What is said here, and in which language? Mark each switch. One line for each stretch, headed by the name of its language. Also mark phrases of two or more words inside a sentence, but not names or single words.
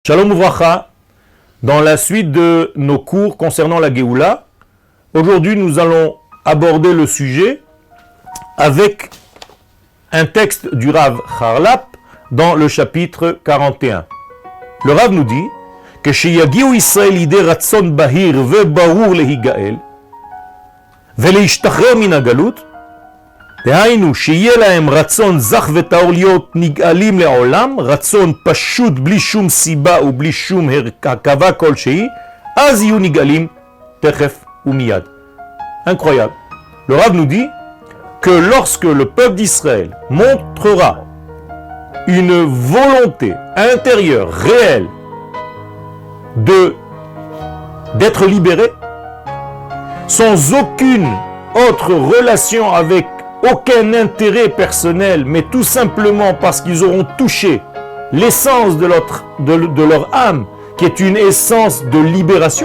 Hebrew: שלום וברכה,
French: dans la suite de nos cours concernant la Géoula, aujourd'hui nous allons aborder le sujet avec un texte du Rav Harlap dans le chapitre 41. Le Rav nous dit que
Hebrew: כשיגיעו ישראל לידי רצון בהיר וברור להיגאל ולהשתחרר מן הגלות, דהיינו שיהיה להם רצון זך וטהור להיות נגאלים לעולם, רצון פשוט בלי שום סיבה ובלי שום הרכבה כלשהי, אז יהיו נגאלים תכף ומיד.
French: Incroyable. Le Rav nous dit que lorsque le peuple d'Israël montrera une volonté intérieure, réelle, d'être libéré, sans aucune autre relation avec aucun intérêt personnel, mais tout simplement parce qu'ils auront touché l'essence de leur âme, qui est une essence de libération.